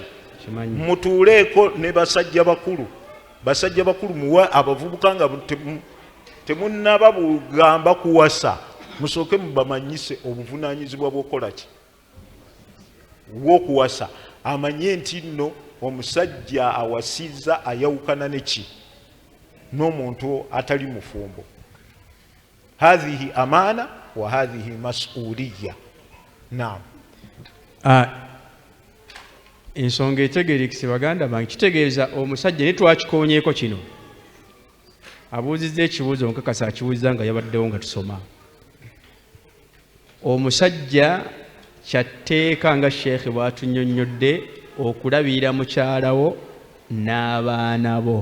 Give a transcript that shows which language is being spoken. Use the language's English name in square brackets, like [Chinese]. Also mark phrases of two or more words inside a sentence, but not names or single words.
[Ganda] Mutuuleeko ne basajja bakulu. Basajja bakulu muwa abavubuka nga temunnaba bugamba kuwasa. Musooke mubamanyise obuvunaanyizibwa bw'okola ki? Bw'okuwasa. Amanye nti nno omusajja awasizza ayawukana neki n'omuntu atali mufumbo. [Arabic] هذه أمانة وهذه مسؤولية. [Ganda] Naam. Ensonga etegerekese baganda bange, kitegeeza omusajja ne twakikoonyeeko kino. Abuuzizza ekibuuzo nkakasa akibuuziza nga yabaddewo nga tusoma. Omusajja kyatteeka nga sheekhe bw'atunnyonnyodde okulabirira mukyalawo n'abaana bo.